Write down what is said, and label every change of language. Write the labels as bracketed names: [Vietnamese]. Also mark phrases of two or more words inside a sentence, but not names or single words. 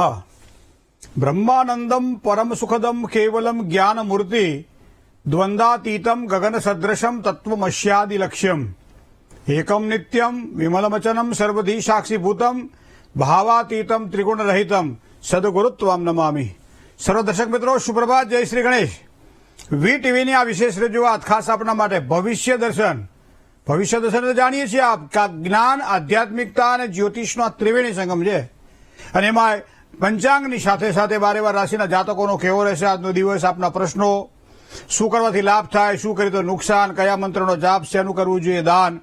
[Sanskrit] ब्रह्मानंदम परम सुखदम केवलम ज्ञान मूर्ति द्वंद्वातीतम गगन सदृशम तत्वमस्यादि लक्ष्यम एकम नित्यम विमलमचनम सर्वधी साक्षीभूतम भावातीतम त्रिगुण रहितम सदगुरुत्वम नमामि। [Hindi] सर्व दर्शक मित्रों सुप्रभात, जय श्री गणेश। [Gujarati] વી ટીવીની આ વિશેષ રજૂઆત ખાસ આપણા માટે ભવિષ્ય દર્શન એટલે જાણીએ છીએ આપ જ્ઞાન, આધ્યાત્મિકતા અને જ્યોતિષનો આ ત્રિવેણી સંગમ છે અને એમાં પંચાંગની સાથે સાથે બારે બાર રાશિના જાતકોનો કેવો રહેશે આજનો દિવસ, આપના પ્રશ્નો, શું કરવાથી લાભ થાય, શું કરીએ તો નુકસાન, કયા મંત્રનો જાપ, શેનું કરવું જોઈએ દાન,